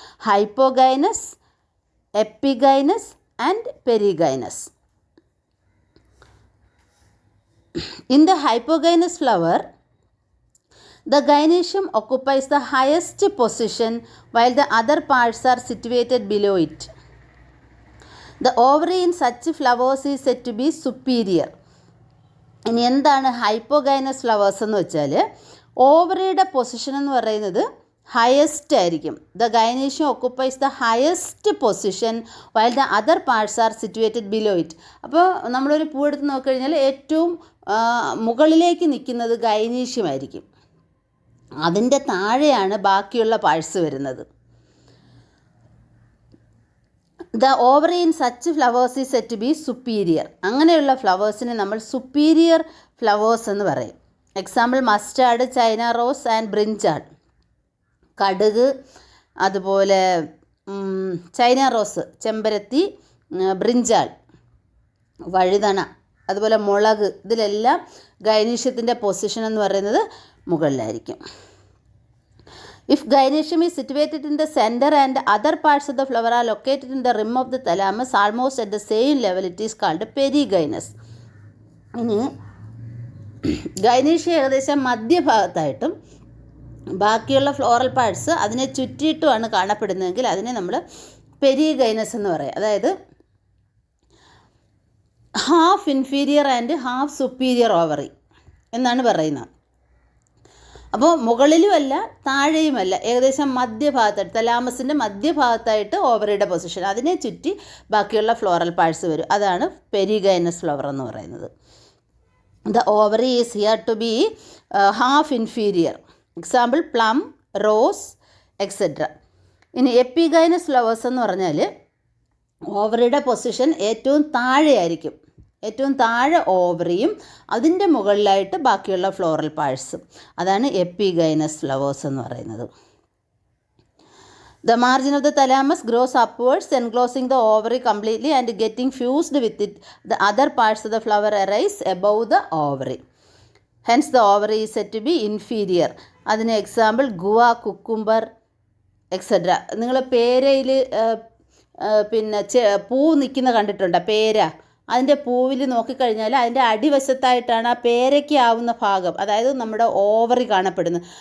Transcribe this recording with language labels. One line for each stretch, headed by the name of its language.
Malayalam: Hypogynous, epigynous and perigynous.
English: In the hypogynous flower, the gynoecium occupies the highest position while the other parts are situated below it. The ovary in such flowers is said to be superior.
Malayalam: ഇനി എന്താണ് hypogynous flowers എന്ന് വെച്ചാൽ, ഓവറിയുടെ position എന്ന് പറയുന്നത് highest ആയിരിക്കും.
English: The gynoecium occupies the highest position while the other parts are situated below it.
Malayalam: അപ്പോൾ നമ്മളൊരു പൂ എടുത്ത് നോക്കിക്കഴിഞ്ഞാൽ ഏറ്റവും മുകളിലേക്ക് നിൽക്കുന്നത് ഗൈനീഷ്യമായിരിക്കും. അതിൻ്റെ താഴെയാണ് ബാക്കിയുള്ള പാർട്സ് വരുന്നത്.
English: The ovary in such flowers is set to be superior.
Malayalam: അങ്ങനെയുള്ള ഫ്ലവേഴ്സിനെ നമ്മൾ സുപ്പീരിയർ ഫ്ലവേഴ്സ് എന്ന് പറയും.
English: Example mustard, China rose and brinjal.
Malayalam: കടുക്, അതുപോലെ ചൈന റോസ്, ചെമ്പരത്തി, ബ്രിഞ്ചാൾ, വഴുതന, അതുപോലെ മുളക്, ഇതിലെല്ലാം ഗൈനീഷ്യത്തിൻ്റെ പൊസിഷൻ എന്ന് പറയുന്നത് മുകളിലായിരിക്കും.
English: If gynoecium is situated in the center and other parts of the flower are located in the rim of the thalamus almost at the same level, it is called perigynous.
Malayalam: ഇനി gynoecium ഏകദേശം മധ്യഭാഗത്തായിട്ടും ബാക്കിയുള്ള floral parts അതിനെ ചുറ്റിയിട്ടുമാണ് കാണപ്പെടുന്നതെങ്കിൽ അതിനെ നമ്മൾ perigynous എന്ന് പറയും. അതായത് half inferior and half superior ovary എന്നാണ് പറയുന്നത്. അപ്പോൾ മുകളിലുമല്ല താഴെയുമല്ല, ഏകദേശം മധ്യഭാഗത്തായിട്ട്, തലാമസിൻ്റെ മധ്യഭാഗത്തായിട്ട് ഓവറിയുടെ പൊസിഷൻ, അതിനെ ചുറ്റി ബാക്കിയുള്ള ഫ്ലോറൽ പാർട്സ് വരും. അതാണ് പെരിഗൈനസ് ഫ്ലവർ എന്ന് പറയുന്നത്.
English: The ovary is here to be half inferior.
Malayalam: Example plum, rose, etcetera. ഇനി എപ്പിഗൈനസ് ഫ്ലവേഴ്സ് എന്ന് പറഞ്ഞാൽ ഓവറിയുടെ പൊസിഷൻ ഏറ്റവും താഴെയായിരിക്കും. ഏറ്റവും താഴെ ഓവറിയും അതിൻ്റെ മുകളിലായിട്ട് ബാക്കിയുള്ള ഫ്ലോറൽ പാർട്സും. അതാണ് എപ്പിഗൈനസ് ഫ്ലവേഴ്സ് എന്ന് പറയുന്നത്.
English: The margin of the thalamus grows upwards, enclosing the ovary completely and getting fused with it. The other parts of the flower arise above the ovary. Hence the ovary is said to be inferior.
Malayalam: അതിന് example guava, cucumber, etcetera. നിങ്ങൾ പേരയിൽ പിന്നെ പൂ നിൽക്കുന്ന കണ്ടിട്ടുണ്ടോ? പേര, അതിൻ്റെ പൂവിൽ നോക്കിക്കഴിഞ്ഞാൽ അതിൻ്റെ അടിവശത്തായിട്ടാണ് ആ പേരയ്ക്ക് ആവുന്ന ഭാഗം, അതായത് നമ്മുടെ ഓവറി കാണപ്പെടുന്നത്.